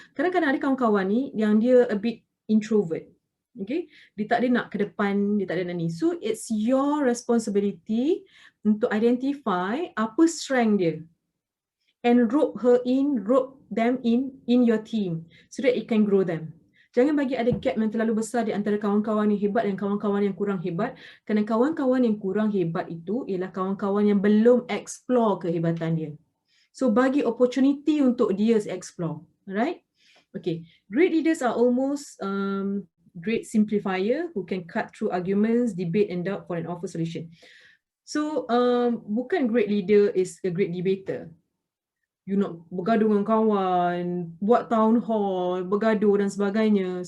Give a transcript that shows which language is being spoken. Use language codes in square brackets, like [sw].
[ms] Kadang-kadang ada kawan-kawan ni yang dia [en] a bit introvert. [ms] Okay, dia tak ada nak ke depan, dia tak ada nak ni. [en] So it's your responsibility untuk identify apa strength dia and rope them in your team so that it can grow them. [ms] Jangan bagi ada gap yang terlalu besar di antara kawan-kawan yang hebat dan kawan-kawan yang kurang hebat. Kerana kawan-kawan yang kurang hebat itu ialah kawan-kawan yang belum explore kehebatan dia. So bagi opportunity untuk dia explore. Alright? Okay. [en] Great leaders are almost great simplifier who can cut through arguments, debate and doubt for an offer solution. So [ms] bukan [en] great leader is a great debater. [ms] You nak bergaduh dengan kawan, buat town hall, bergaduh dan sebagainya.